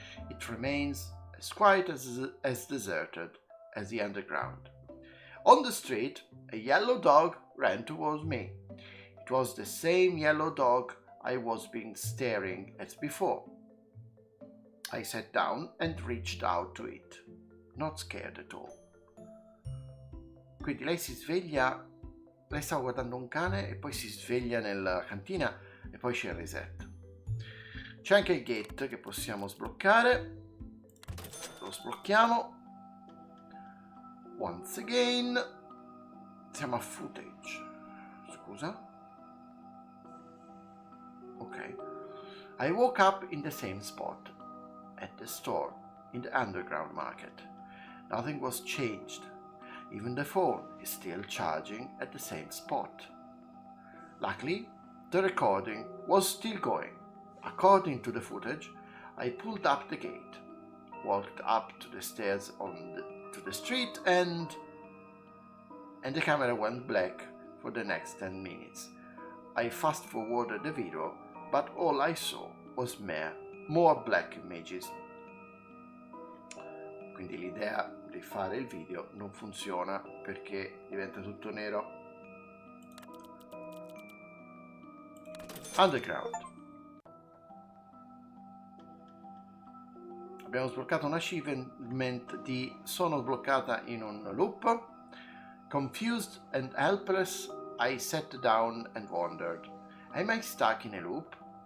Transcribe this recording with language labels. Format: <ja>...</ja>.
<en>It remains as quiet as deserted as the underground. On the street, a yellow dog ran towards me. It was the same yellow dog I was being staring at before. I sat down and reached out to it, not scared at all.</en> <it>Quindi lei si sveglia, lei stava guardando un cane e poi si sveglia nella cantina e poi c'è il reset. C'è anche il gate che possiamo sbloccare. Lo sblocchiamo.</it> <en>Once again.</en> <it>Siamo a footage. Scusa. Ok.</it> <en>I woke up in the same spot. At the store. In the underground market. Nothing was changed. Even the phone is still charging at the same spot. Luckily, the recording was still going. According to the footage, I pulled up the gate, walked up to the stairs to the street, and the camera went black for the next 10 minutes. I fast forwarded the video, but all I saw was more black images.</en> <it>Quindi l'idea di fare il video non funziona perché diventa tutto nero.</it> <en>Underground.</en> <it>Abbiamo sbloccato un achievement di sono bloccata in un loop.</it> <en>Confused and helpless, I sat down and wondered, am I stuck in a loop?</en>